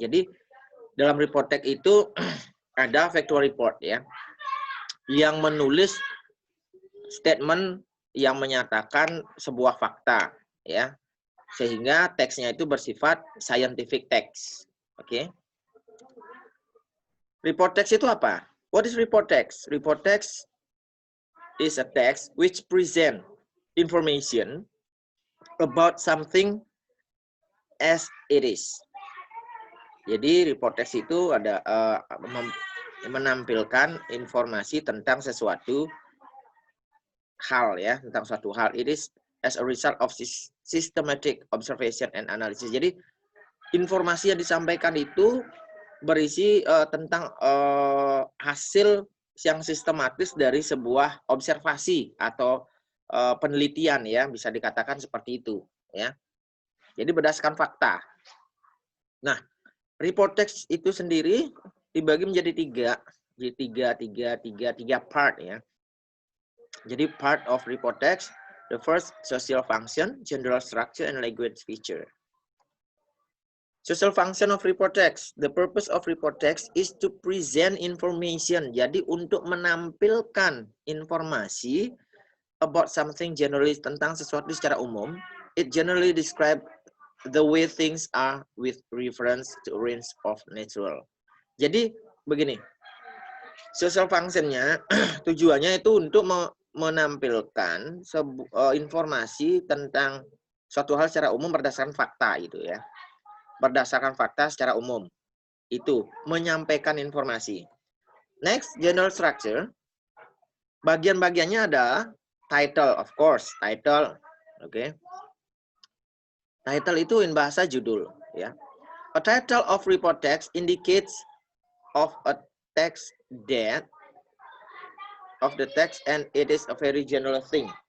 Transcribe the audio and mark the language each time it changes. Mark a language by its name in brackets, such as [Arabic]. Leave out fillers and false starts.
[Indonesian] Jadi dalam report text itu ada factual report ya, yang menulis statement yang menyatakan sebuah fakta ya, sehingga teksnya itu bersifat scientific text. Oke. [English] Report text [Indonesian] itu apa? [English] What is report text? Report text is a text which present information about something as it is. [Indonesian] Jadi report text itu ada menampilkan informasi tentang sesuatu hal ya, tentang suatu hal. [English] It is as a result of systematic observation and analysis. [Indonesian] Jadi informasi yang disampaikan itu berisi tentang hasil yang sistematis dari sebuah observasi atau penelitian ya, bisa dikatakan seperti itu ya. Jadi berdasarkan fakta. Nah, report text itu sendiri dibagi menjadi tiga part ya. [English] Jadi part of report text, the first social function, general structure, and language feature. Social function of report text. The purpose of report text is to present information. [Indonesian] Jadi untuk menampilkan informasi [English] about something generally, [Indonesian] tentang sesuatu secara umum. [English] It generally describe the way things are with reference to range of natural. [Indonesian] Jadi begini, social function-nya tujuannya itu untuk menampilkan informasi tentang suatu hal secara umum berdasarkan fakta itu ya. Berdasarkan fakta secara umum. Itu menyampaikan informasi. [English] Next, general structure. [Indonesian] Bagian-bagiannya ada [English] title, of course, title. Oke. [Indonesian] Title itu in bahasa judul ya. [English] A title of report text indicates of a text that of the text and it is a very general thing.